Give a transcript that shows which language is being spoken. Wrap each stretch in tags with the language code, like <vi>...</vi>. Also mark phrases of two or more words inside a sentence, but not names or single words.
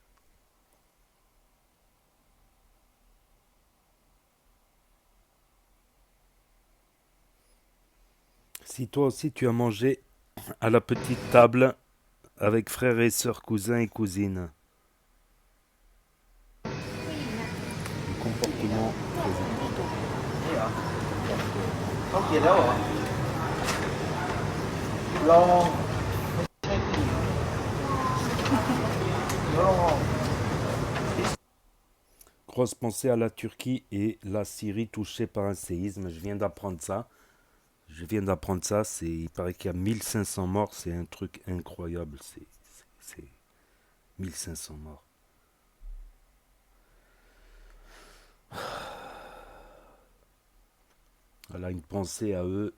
<fr>Si toi aussi tu as mangé à la petite table avec frères et sœurs, cousins et cousines, le comportement très important.</fr> <th>เขาเขียนแล้วเหรอลองเดี๋ยวลองออก</th> <fr>Grosse pensée à la Turquie et la Syrie touchée par un séisme. Je viens d'apprendre ça. Il paraît qu'il y a 1500 morts. C'est un truc incroyable. C'est 1500 morts. Voilà, une pensée à eux.</fr>